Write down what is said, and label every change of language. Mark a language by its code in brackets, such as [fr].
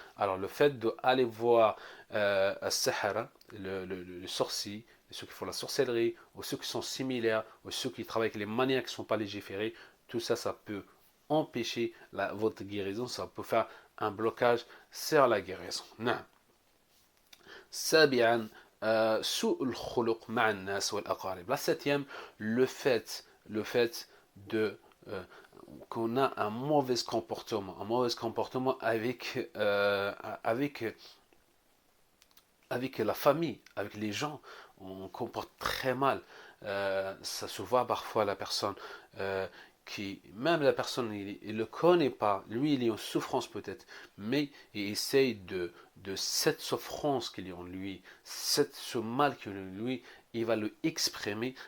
[fr] Alors le fait d'aller voir Sahara, le sorcier, ceux qui font la sorcellerie, ou ceux qui sont similaires, ou ceux qui travaillent avec les manières qui ne sont pas légiférées, tout ça, ça peut empêcher votre guérison, ça peut faire un blocage sur la guérison. Non. [ar] سابعا سوء الخلق مع الناس والأقارب. [fr] La septième, le fait de qu'on a un mauvais comportement avec la famille, avec les gens. On comporte très mal. Ça se voit parfois la personne même la personne, il ne le connaît pas, lui il est en souffrance peut-être, mais il essaye de cette souffrance qu'il y a en lui, ce mal qu'il y a en lui, il va le exprimer.